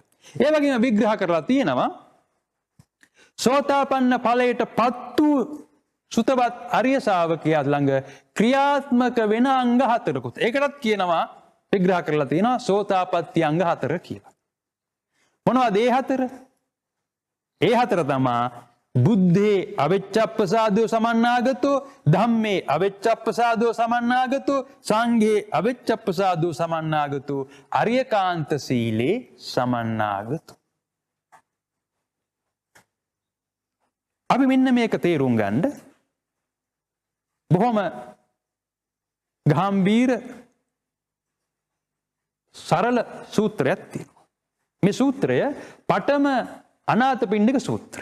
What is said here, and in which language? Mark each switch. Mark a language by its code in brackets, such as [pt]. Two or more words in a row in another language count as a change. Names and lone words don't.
[si] ඒ වගේම විග්‍රහ කරලා තියෙනවා සෝතාපන්න ඵලයටපත් වූ සුතවත් ආර්ය ශාවකයා ළඟ ක්‍රියාත්මක වෙන අංග 4කුත්. ඒකටත් කියනවා විග්‍රහ කරලා තියෙනවා සෝතාපට්ටි අංග 4 කියලා. මොනවද ඒ 4? ඒ 4 තමයි [pi] බුද්ධේ අවෙච්චප්පසාදෝ සමන්නාගතෝ, ධම්මේ අවෙච්චප්පසාදෝ සමන්නාගතෝ, සංඝේ අවෙච්චප්පසාදෝ සමන්නාගතෝ, අරියකාන්ත සීලේ සමන්නාගතෝ. [si] අපි මෙන්න මේක තේරුම් ගන්න බොහොම ගාම්භීර සරල සූත්‍රයක් තියෙනවා. මේ සූත්‍රය පඨම අනාථපිණ්ඩික සූත්‍රය.